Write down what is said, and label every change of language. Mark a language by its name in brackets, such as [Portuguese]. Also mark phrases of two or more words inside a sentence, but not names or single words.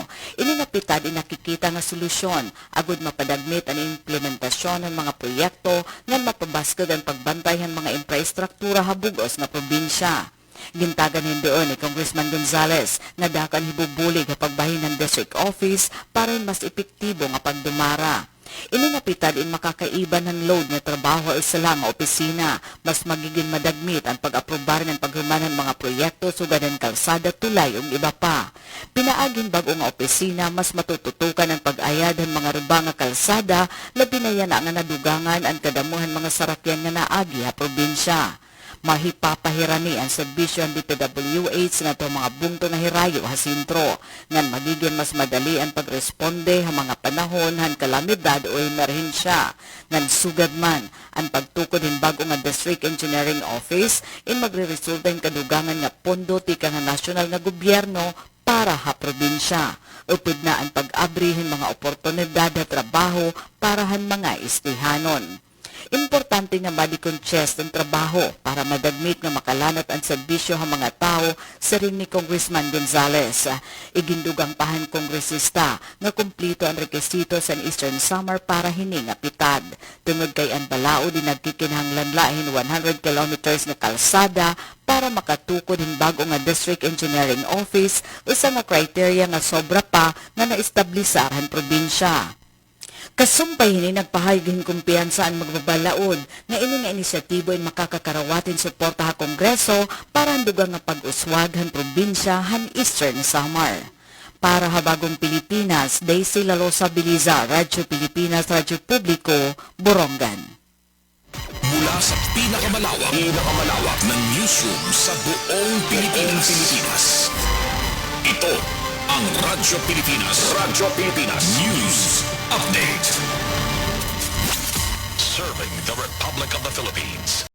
[Waray] Ininapitad inakikita nga solusyon agud mapadagmit ang implementasyon ng mga proyekto ngan mapabaskod ang pagbantay ng mga infrastruktura habugos nga probinsya. Gintagan hindoon ni Congressman Gonzales na dakan hibubulig ang pagbahin ng district office para mas epektibo nga pagdumara. Ininapitad in makakaiban ng load nga trabaho sa lang nga opisina. Mas magiging madagmit ang pag-aprobar ng paghuman ng mga proyekto sugad ng kalsada, tulay ug iba pa. Pinaagin bago nga opisina, mas matututukan ang pag-ayad ng mga ruba nga kalsada, labi na yan nga nadugangan ang kadamuhan mga sarakyan nga naagi ha probinsya. Mahipapahirani ang serbisyo ng DPWH nga itong mga bungto na hirayo ha sentro, ngan magiging mas madali ang pagresponde ha mga panahon han kalamidad o emerhensya. Ngan sugad man ang pagtukod hin bago nga District Engineering Office in magre-resulta in kadugangan nga pondo tika nga nasyonal nga gobyerno para ha probinsya. Upod na ang pag-abrihin mga oportunidad na trabaho para han mga istihanon. Importante nga madi-conchest ang trabaho para madagmit nga makalanat ang serbisyo ng mga tao sa ring ni Congressman Gonzales. Igindugang pahan kongresista nga kumplito ang rekisito sa Eastern Samar para hining apitad. Tungod kay ang balao din nagkikinahanglan lahin 100 kilometers nga kalsada para makatukod hin bago nga District Engineering Office usa nga kriteria nga sobra pa nga naestablisar han probinsya. Kasumpay hini nagpahayagin kumpiyansa ang magbabalaod nga ini nga inisyatibo ay makakakarawatin suporta ha Kongreso para handugang nga pag-uswag han probinsya han Eastern Samar. Para habagong Pilipinas, Daisy Lalosa Biliza, Radyo Pilipinas, Radyo Publiko, Borongan. [Filipino] Mula sa pinakamalawak ng newsroom sa buong Pilipinas. Ito ang Radyo Pilipinas. [English] News Update. Serving the Republic of the Philippines.